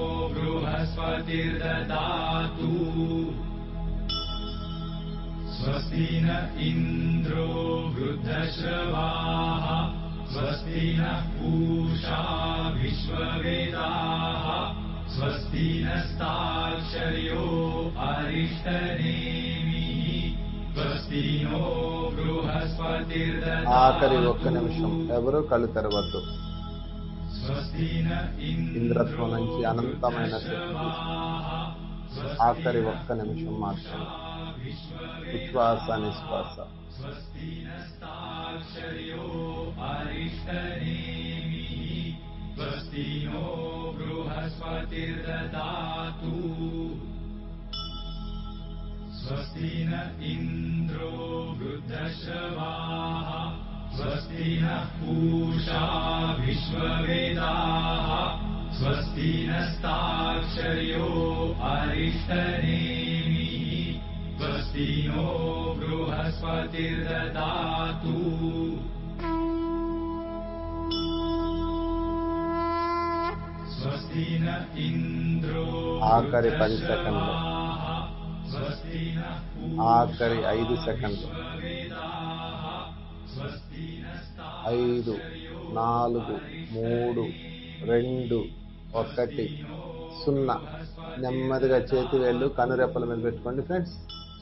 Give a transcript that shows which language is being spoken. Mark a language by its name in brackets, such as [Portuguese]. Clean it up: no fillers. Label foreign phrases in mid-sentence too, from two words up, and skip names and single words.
[Sanskrit] बृहस्पतिर्ददातु स्वस्ति न इन्द्रो वृद्धश्रवाः स्वस्ति नः पूषा विश्ववेदाः स्वस्ति नस्ताक्षर्यो अरिष्टनेमिः स्वस्ति नो बृहस्पतिर्ददातु [Telugu] ఆఖరి 1 నిమిషం ఎవరు కళ్ళు తెరవద్దు. ఇంద్రత్వం నుంచి అనంతమైన శక్తి. ఆఖరి 1 నిమిషం మాత్రమే. ఉచ్ఛ్వాస నిశ్వాస. [Sanskrit] स्वस्ति नस्ताक्षर्यो अरिष्टनेमिः स्वस्ति नो बृहस्पतिर्ददातु स्वस्ति न इन्द्रो वृद्धश्रवाः स्वस्ति नः पूषा विश्ववेदाः स्वस्ति नस्ताक्षर्यो अरिष्टनेमिः स्वस्ति नो बृहस्पतिर्ददातु स्वस्ति न इन्द्रो [Telugu] ఆఖరి 10 సెకండ్లు. [Sanskrit] स्वस्ति नः [Telugu] ఆఖరి 5 సెకండ్లు. 5 4 3 2 1 0. నెమ్మదిగా చేతి వేళ్ళు కనురెప్పల మీద పెట్టుకోండి ఫ్రెండ్స్.